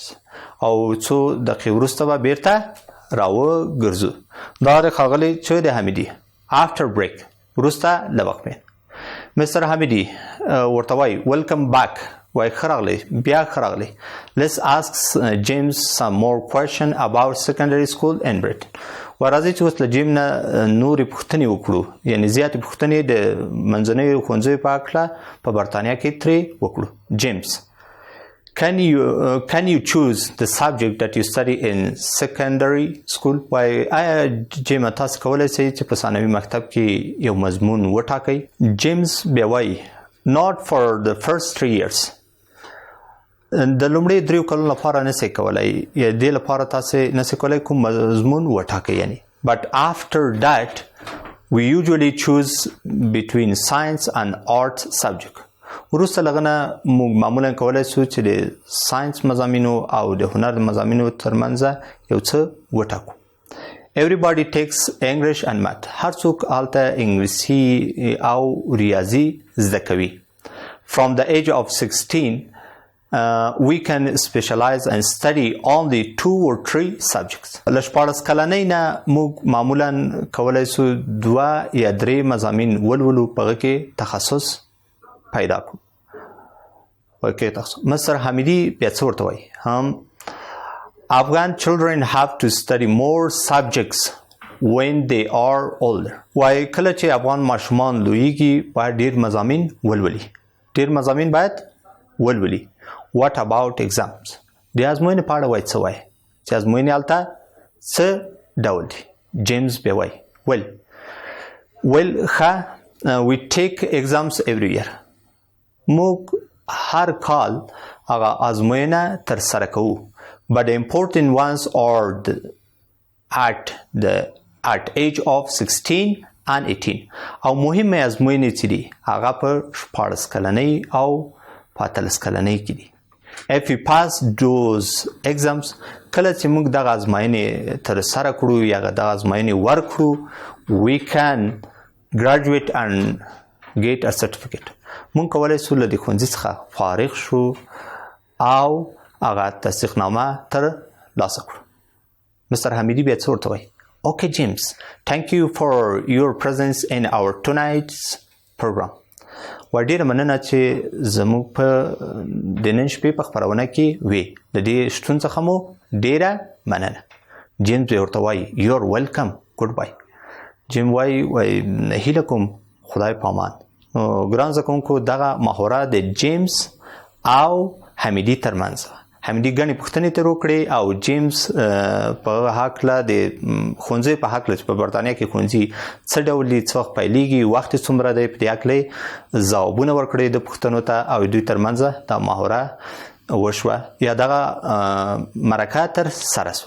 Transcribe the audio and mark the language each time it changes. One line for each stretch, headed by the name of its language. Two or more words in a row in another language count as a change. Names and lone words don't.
Pashto: او څو دقیقې وروسته به بیرته راوګرځو. دا د ښاغلي چې د حمیدي
English: after break
Pashto: وروسته له وقفې. Mr. حمیدي ورته وایي
English: welcome back.
Pashto: وای ښه راغلی.
English: Let's ask James some more question about secondary school in Britain.
Pashto: ورځئ چې اوس له جیم نه نورې پوښتنې وکړو یعنې زیاتې پوښتنې د منځنیو ښوونځیو په هکله په برطانیا کې ترې وکړو.
English: جیمز Can you choose the subject that you study in secondary school؟
Pashto: وای آیا جیم تاسو کولی شئ چې په ثانوي مکتب کې یو مضمون وټاکئ؟
English: جیمز
Pashto: بیا وایي
English: Not for the first 3 years.
Pashto: د لومړي 3 کلونو لپاره نسئ کولای یا دې لپاره تاسو نسئ کولای کوم مضمون وټاکئ یعنی
English: but after that we usually choose between science and art subject.
Pashto: وروسته لغنه موږ معمولا کولای شو چې د ساينس مضامینو او د هنر مضامینو ترمنځ یو څه وټاکو.
English: Everybody takes English and math.
Pashto: هر څوک هلته انګلیسي او ریاضي زده کوي.
English: From the age of 16, we can specialize and study only 2 or 3 subjects.
Pashto: له 14 کلنۍ نه موږ معمولا کولای شو 2 یا 3 مضامین ولولو، په هغه کې تخصص پیدا کړو. مستر حمیدي بیا څه ورته وایي؟
English: Afghan children have to study more subjects when they are older.
Pashto: وایي کله چې افغان ماشومان لویږي باید ډېر مضامین ولولي. ډېر مضامین باید ولولي.
English: What about exams?
Pashto: د ازموینې په اړه وایي څه وایي؟ چې ازموینې هلته څه ډول دي؟
English: جیمز
Pashto: بیا وایي
English: well ښه we take exams every year.
Pashto: موږ هر کال هغه ازموینه ترسره کوو.
English: But the important ones are at age of 16 and 18.
Pashto: او مهمه ازموینې چې دي هغه په 14 کلنۍ او په 13 کلنۍ کې دي.
English: If we pass those exams,
Pashto: کله چې موږ دغه ازموینې ترسره کړو یا دغه ازموینې ورکړو
English: we can graduate and get a certificate.
Pashto: موږ کولی شو له دې ښوونځي څخه فارغ شو او هغه تصدیقنامه تر لاسه کړو. مستر حمیدي بیا څه ورته وایي؟
English: Okay James, thank you for your presence in our tonight's program.
Pashto: ډېره مننه چې زموږ په د نن شپې په خپرونه کې وې. د دې شتون څخه مو ډېره مننه. جیمز بیا ورته وایي
English: You're welcome. Goodbye.
Pashto: جیم وایي هیله کوم خدای پامان. ګران زده کوونکو دغه محاوره د جیمز او حمیدي ترمنځ. حمیدي ګڼې پوښتنې ترې وکړې او جیمز په هکله د ښوونځي په هکله چې په برطانیه کې ښوونځي څه ډول دي، څه وخت پیلېږي، وخت یې څومره دی، په دې هکله ځوابونه ورکړي د پوښتنو ته او دوی ترمنځ دا محاوره وشوه یا دغه مرکه تر سره شوه.